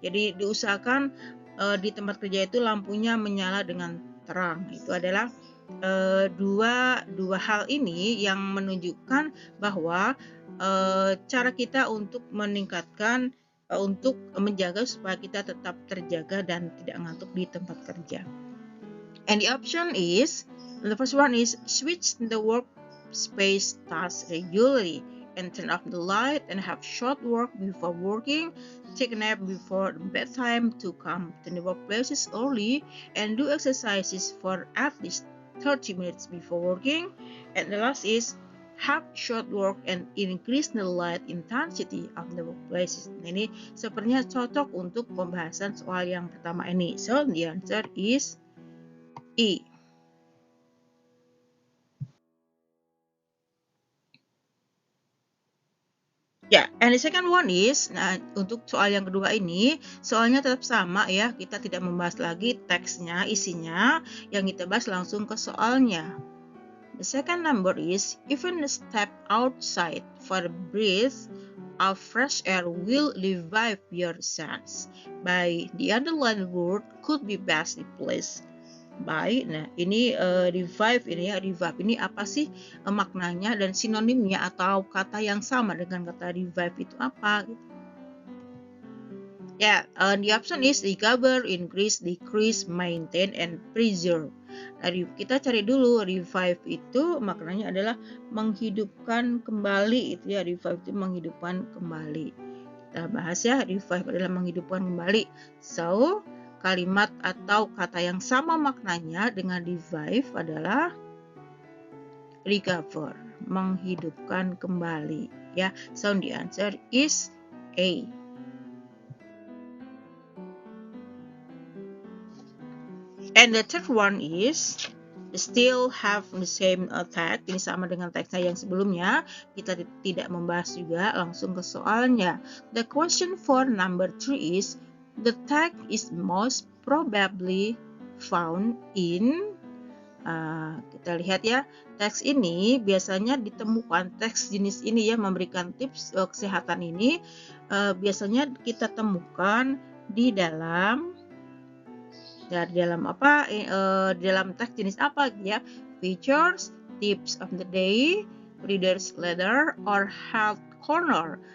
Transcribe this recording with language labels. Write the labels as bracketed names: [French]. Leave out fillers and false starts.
[Indonesian] Jadi diusahakan di tempat kerja itu lampunya menyala dengan terang. Itu adalah dua hal ini yang menunjukkan bahwa cara kita untuk meningkatkan untuk menjaga supaya kita tetap terjaga dan tidak ngantuk di tempat kerja. [English] And the option is, the first one is switch the workspace tasks regularly and turn off the light and have short work before working, take a nap before bedtime to come to the workplaces early, and do exercises for at least 30 minutes before working. And the last is have short work and increase the light intensity of the workplaces. [Indonesian] Nah, ini sepertinya cocok untuk pembahasan soal yang pertama ini. [English] So the answer is E. [Indonesian] Ya, [English] and the second one is, [Indonesian] nah untuk soal yang kedua ini, soalnya tetap sama ya, kita tidak membahas lagi teksnya, isinya, yang kita bahas langsung ke soalnya. [English] The second number is, even a step outside for a breath of fresh air will revive your sense. By the underlined word could be best replaced by. [Indonesian] Nah, ini revive ini ya, revive ini apa sih maknanya dan sinonimnya atau kata yang sama dengan kata revive itu apa gitu. [English] Ya, the option is recover, increase, decrease, maintain, and preserve. [Indonesian] Nah, kita cari dulu revive itu maknanya adalah menghidupkan kembali, itu ya, revive itu menghidupkan kembali. Kita bahas ya, revive adalah menghidupkan kembali. So, kalimat atau kata yang sama maknanya dengan revive adalah recover, menghidupkan kembali ya. [English] So the answer is A. And the third one is still have the same tag. [Indonesian] Ini sama dengan teksnya yang sebelumnya. Kita tidak membahas juga, langsung ke soalnya. [English] The question for number 3 is, the tag is most probably found in, [Indonesian] kita lihat ya, teks ini biasanya ditemukan, teks jenis ini ya, memberikan tips kesehatan ini biasanya kita temukan di dalam apa, dalam teks jenis apa ya, [English] features, tips of the day, reader's letter, or health corner.